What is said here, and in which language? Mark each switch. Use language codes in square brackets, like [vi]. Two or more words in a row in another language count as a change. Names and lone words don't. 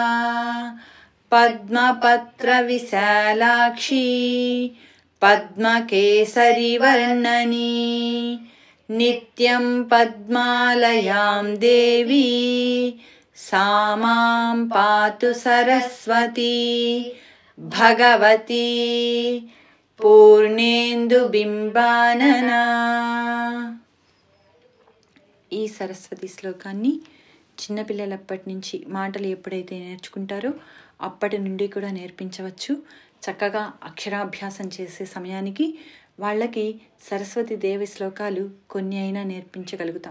[sa] पद्मपत्रविशालाक्षी पद्मकेसरिवर्णनी नित्यं पद्मालयां देवी सा मां पातु सरस्वती भगवती पूर्णेन्दुबिम्बानना। [te] ఈ సరస్వతి శ్లోకాన్ని చిన్నపిల్లలప్పటి నుంచి మాటలు ఎప్పుడైతే నేర్చుకుంటారో అప్పటి నుండి కూడా నేర్పించవచ్చు. చక్కగా అక్షరాభ్యాసం చేసే సమయానికి వాళ్ళకి సరస్వతి దేవి శ్లోకాలు కొన్ని అయినా నేర్పించగలుగుతాం.